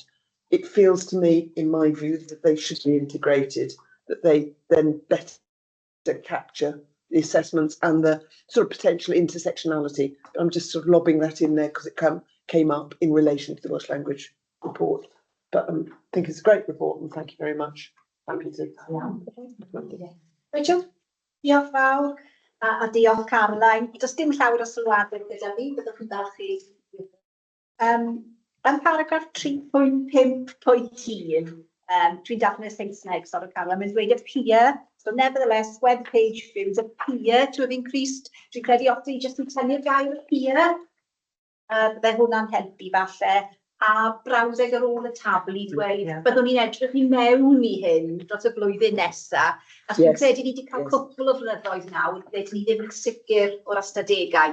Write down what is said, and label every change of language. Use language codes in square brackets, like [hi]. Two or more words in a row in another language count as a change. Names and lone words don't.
[en] It feels to me, in my view, that they should be integrated, that they then better capture the assessments and the sort of potential intersectionality. I'm just sort of lobbing that in there because it came up in relation to the Welsh language report. But I think it's a great report, and thank you very much. Happy to. Rachel? [cy] Diolch fawr, a diolch Caroline. Does dim llawer o sylwadau gyda fi, byddwch chi'n dal chi. Yn paragraff 3.5.1, dwi'n darllen y Saesneg, sorry Caroline, mae'n dweud [en] appear, so nevertheless, web page views appear to have increased. [cy] Dwi'n credu os ni jyst yn tynnu'r gair appear, bydde hwnna'n helpu falle. A brawddeg ar ôl y tabl i dweud, byddwn ni'n edrych i mewn i hyn dros y blwyddyn nesaf. A dwi'n credu ni wedi cael cwpl o flynyddoedd nawr, ble ni ddim yn sicr o'r ystadegau.